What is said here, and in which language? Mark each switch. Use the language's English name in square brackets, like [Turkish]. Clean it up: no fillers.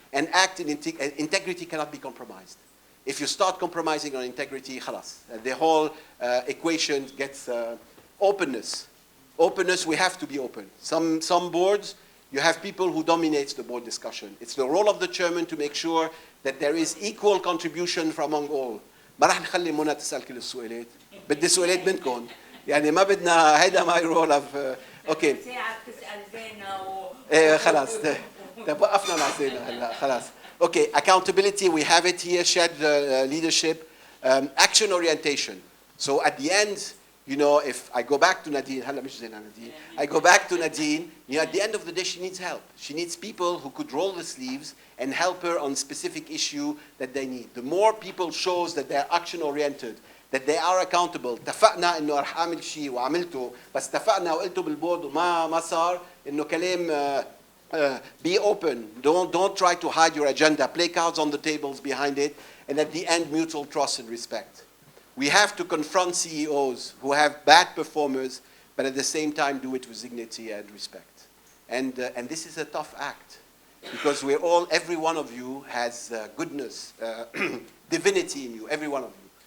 [English] and act in integrity cannot be compromised. If you start compromising on integrity, khalas, the whole equation gets openness. Openness, we have to be open. Some boards, you have people who dominate the board discussion. It's the role of the chairman to make sure that there is equal contribution from among all. [Arabic] ما راح نخلي منى تسأل كل السؤالات. بدي سؤالات منكم. يعني ما بدنا هيدا [English] my role of [Arabic] اوكي. ساعة بتسأل زينة خلاص. طب وقفنا مع زينة هلا خلاص. [English] Okay, accountability, we have it here, shared leadership, action orientation. So at the end, you know, if I go back to Nadine, I go back to Nadine, you know, at the end of the day, she needs help. She needs people who could roll the sleeves and help her on specific issue that they need. The more people shows that they're action-oriented, that they are accountable. [Arabic] اتفقنا إنه رح أعمل شيء وعملته، بس اتفقنا وقلته بالبورد وما صار إنه كلام. [English] Be open. Don't try to hide your agenda. Play cards on the tables behind it. And at the end, mutual trust and respect. We have to confront CEOs who have bad performers, but at the same time do it with dignity and respect. And this is a tough act because every one of you has goodness, divinity in you, every one of you.